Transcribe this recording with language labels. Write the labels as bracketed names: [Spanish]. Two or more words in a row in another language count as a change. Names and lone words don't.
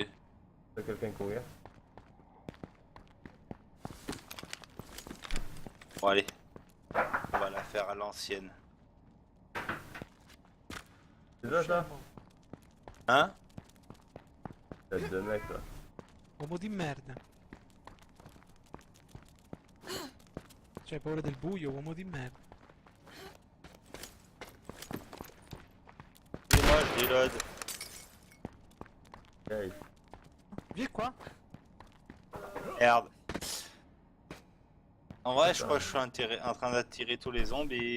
[French] T'as quelqu'un courir. Bon, allez. On va la faire à l'ancienne. C'est ça? Hein? Tête de mec là. [Italian] Uomo di merda. C'hai paura del buio, uomo di merda. [French] Excusez-moi, je reload. Hey. Viens qua. Merde. En vrai, je crois que je suis en train d'attirer tous les zombies.